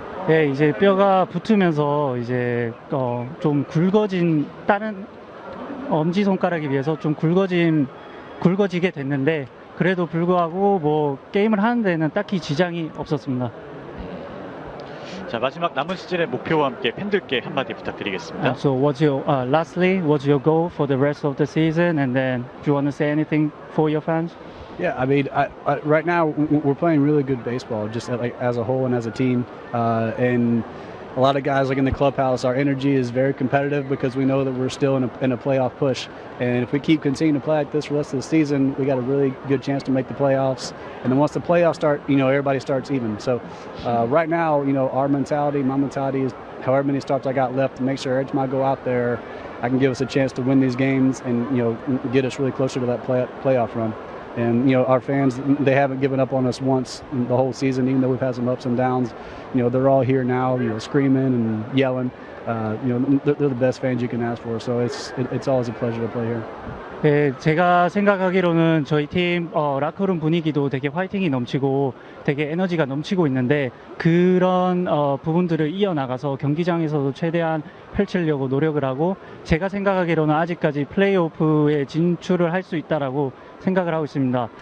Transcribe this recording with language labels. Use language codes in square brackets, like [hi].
[ko] 예, 이제 뼈가 붙으면서 이제 좀 굵어진 다른 엄지 손가락에 비해서 좀 굵어지게 됐는데 그래도 불구하고 뭐 게임을 하는 데는 딱히 지장이 없었습니다. 자, 마지막 남은 시즌의 목표와 함께 팬들께 한마디 부탁드리겠습니다. [en] So lastly, what's your goal for the rest of the season? And then, do you want to say anything for your fans? Yeah, I mean, right now we're playing really good baseball, just like as a whole and as a team. And a lot of guys, like in the clubhouse, our energy is very competitive because we know that we're still in a playoff push. And if we keep continuing to play like this for the rest of the season, we got a really good chance to make the playoffs. And then once the playoffs start, everybody starts even. So right now, our mentality, my mentality is however many starts I got left to make sure every time I go out there, I can give us a chance to win these games and get us really closer to that playoff run. And our fans, they haven't given up on us once the whole season, even though we've had some ups and downs. They're all here now, screaming and yelling. They're the best fans you can ask for. So it's always a pleasure to play here. [ko] 네, 제가 생각하기로는 저희 팀 라커룸 분위기도 되게 화이팅이 넘치고 되게 에너지가 넘치고 있는데 그런 부분들을 이어나가서 경기장에서도 최대한 펼치려고 노력을 하고 제가 생각하기로는 아직까지 플레이오프에 진출을 할 수 있다라고 생각을 하고 있습니다.